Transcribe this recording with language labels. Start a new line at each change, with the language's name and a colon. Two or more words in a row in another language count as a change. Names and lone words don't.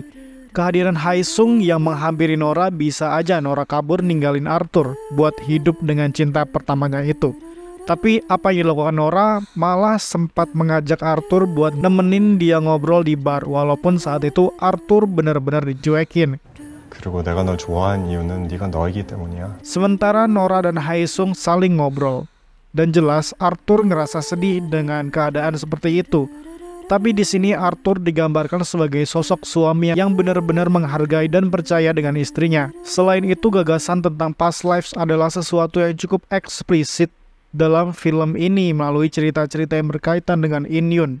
Indonesian: Kehadiran Hae Sung yang menghampiri Nora, bisa aja Nora kabur ninggalin Arthur buat hidup dengan cinta pertamanya itu. Tapi apa yang dilakukan Nora malah sempat mengajak Arthur buat nemenin dia ngobrol di bar, walaupun saat itu Arthur benar-benar dicuekin.
Korean: 그리고 내가 널 좋아한 이유는 네가 너이기 때문이야.
Indonesian: Sementara Nora dan Hae Sung saling ngobrol. Dan jelas Arthur ngerasa sedih dengan keadaan seperti itu. Tapi di sini Arthur digambarkan sebagai sosok suami yang benar-benar menghargai dan percaya dengan istrinya. Selain itu, gagasan tentang past lives adalah sesuatu yang cukup eksplisit dalam film ini melalui cerita-cerita yang berkaitan dengan Inyun.